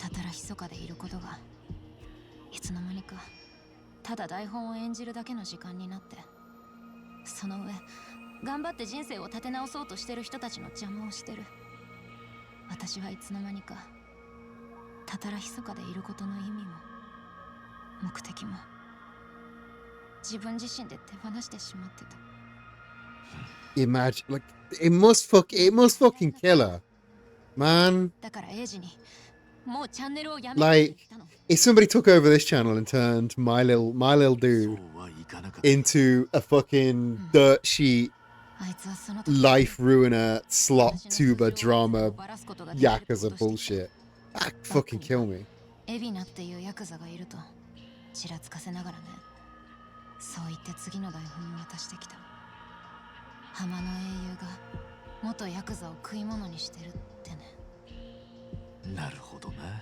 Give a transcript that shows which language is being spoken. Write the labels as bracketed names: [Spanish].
[Japanese] たたらひそかでいることがいつの間にかただ台本を演じるだけの時間になって、その上頑張って人生を立て直そうとしてる人たちの邪魔をしてる。私はいつの間にかたたらひそかでいることの意味も目的も自分自身で手放してしまってた。 [English] Imagine, like, it must fucking kill her, man. [Japanese] だからエイジにもうチャンネルをやめ [English] Like, if somebody took over this channel and turned my little dude into a fucking dirt sheet, life ruiner, slot tuber drama, Yakuza bullshit, that'd fucking kill me. [Japanese] エビナっていうヤクザがいるとちらつかせながらね。そう言って次の台本を渡してきた。浜の英雄が元ヤクザを食い物にしてるってね。なるほどな。